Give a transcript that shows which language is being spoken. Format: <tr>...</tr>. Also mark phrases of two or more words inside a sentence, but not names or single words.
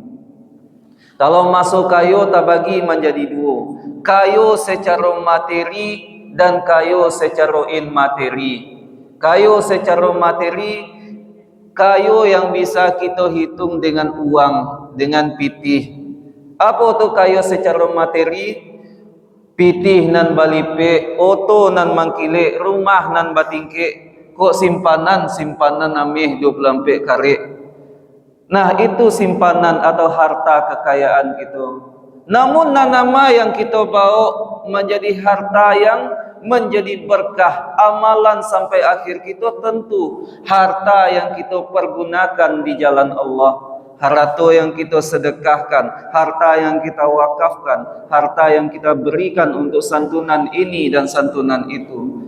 <id>Kalau masuk kayu tak bagi menjadi dua, kayu secara materi dan kayu secara immateri. Kayu secara materi, kayu yang bisa kita hitung dengan uang, dengan pitih. Apa tu kaya secara materi?</id> <min>Pitih nan balipe, oto nan mangkile, rumah nan batingke, kok simpanan amih 24 karet.</min> <id>Nah, itu simpanan atau harta kekayaan kita. Namun nama yang kita bawa menjadi harta yang menjadi berkah amalan sampai akhir kita, tentu harta yang kita pergunakan di jalan Allah, harta yang kita sedekahkan, harta yang kita wakafkan, harta yang kita berikan untuk santunan ini dan santunan itu.</id>